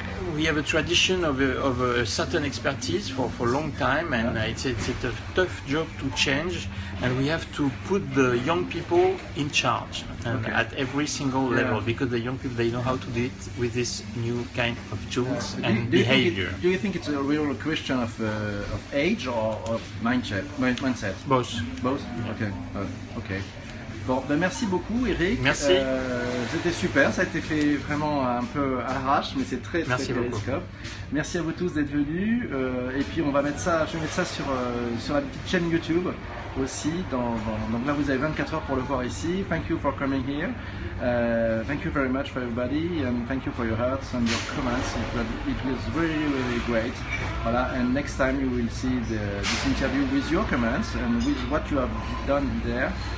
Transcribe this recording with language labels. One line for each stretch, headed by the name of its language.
English: We have a tradition of a certain expertise for a long time, and it's a tough job to change, and we have to put the young people in charge at every single level, because the young people, they know how to do it with this new kind of tools and behavior. Do you think it's a real question of age or of mindset? Both. Both? Okay. Okay.
French: Bon, ben merci beaucoup Eric. Merci. C'était super, ça a été fait vraiment un peu à l'arrache, mais c'est très Periscope. Merci à vous tous d'être venus. Et puis je vais mettre ça sur la petite chaîne YouTube aussi. Donc là vous avez 24 heures pour le voir ici.
English: Thank you for coming here. Thank you very much for everybody, and thank you for your hearts and your comments. It was really, really great. Voilà, and next time you will see this interview with your comments and with what you have done there.